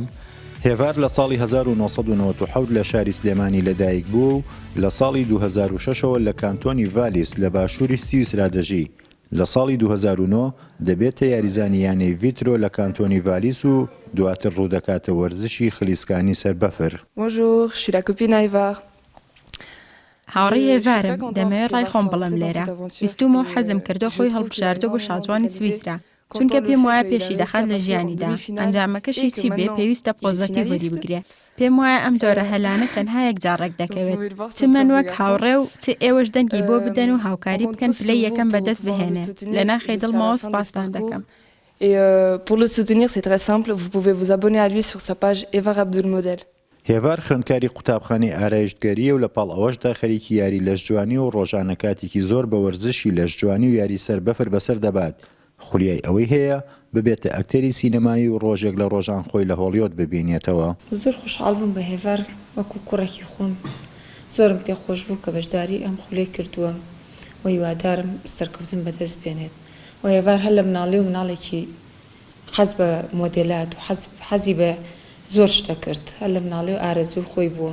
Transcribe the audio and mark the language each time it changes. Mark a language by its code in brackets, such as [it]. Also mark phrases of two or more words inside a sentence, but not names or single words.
[ckb] هێوار لە ساڵی 1997 لە شاری سلێمانی لەدایک بوو و لە ساڵی 2006ەوە لە کانتۆنی ڤالیس لە باشووری سویسرا دەژی. لە ساڵی 2009 دەبێتە یاریزانیانەی ڤیترۆ لە کانتۆنی ڤالیس و دواتر ڕوودەکاتە وەرزشی خلیسکانی سەربەفر. [fr] Bonjour, je suis la copine Aïvar. [ckb] هاوڕێی هێوارم دەمەوێت ڕای خۆم بڵم لێرە. ویستومەوە حەزم کردو خۆی هەڵبژاردو بۆ شاجوانی سویسرا چونکە پێم وایە پێشی دەخات لە ژیانیدا ئەنجامەکەشی چی بێ پێویستە پۆزەتی وەری بگرێ. پێم وایە ئەم جۆرە هەلانە تەنها یەک جارڕێک دەکەوێت چ من وەک هاوڕێ و چ ئێوەش دەنگی بۆ بدەن و هاوکاری بکەن پلەی یەکەم بەدەست بهێنێ لە ناخێ دڵمەوە سوپاستان دەکەم. [fr] Et pour le soutenir, c'est très simple. Vous pouvez vous abonner à lui sur sa page Evar Abdulmodel. [ckb] هێوار خوێندکاری قوتابخانەی ئارایشتگەریە و لە پاڵ ئەوەشدا خەریکی یاری لەشجوانی و ڕۆژانە کاتێکی زۆر بە وەرزشی لەشجوانی و یاری سەربەفر بەسەر دەبات. خولیای ئەوەی هەیە ببێتە ئەکتەری سینەمایی و ڕۆژێک لە ڕۆژان خۆی لە هۆلیوود ببینێتەوە. زۆر خوشحاڵ بووم بە هێوار وەکو کوڕێکی خۆم زۆرم پێ خۆش بوو کە بەشداری ئەم خولەی کردووە و هیوادارم سەرکەوتن بەدەست بێنێت و هێوار هەر لە مناڵی و مناڵێکی حەز بە مۆدێلات و حەزی بە زۆر شتە کرد هەر لە مناڵی و ئارەزوی خۆی بووە.